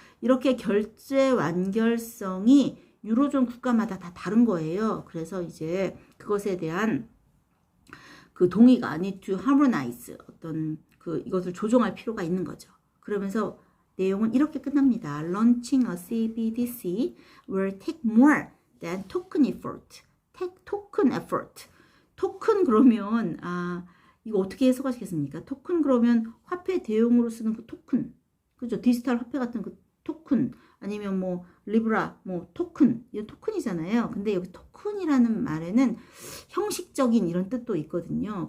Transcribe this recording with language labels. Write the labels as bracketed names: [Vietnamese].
[Korean] 이렇게 결제 완결성이 유로존 국가마다 다 다른 거예요. 그래서 이제 그것에 대한 동의가 [English] need to harmonize [Korean] 이것을 조정할 필요가 있는 거죠. 그러면서 내용은 이렇게 끝납니다. [English] Launching a CBDC will take more than token effort. token effort. [Korean] 토큰 그러면 이거 어떻게 해석하시겠습니까? 토큰 그러면 화폐 대용으로 쓰는 토큰. 그죠? 디지털 화폐 같은 토큰 아니면 리브라 토큰 이거 토큰이잖아요. 근데 여기 토큰이라는 말에는 형식적인 이런 뜻도 있거든요.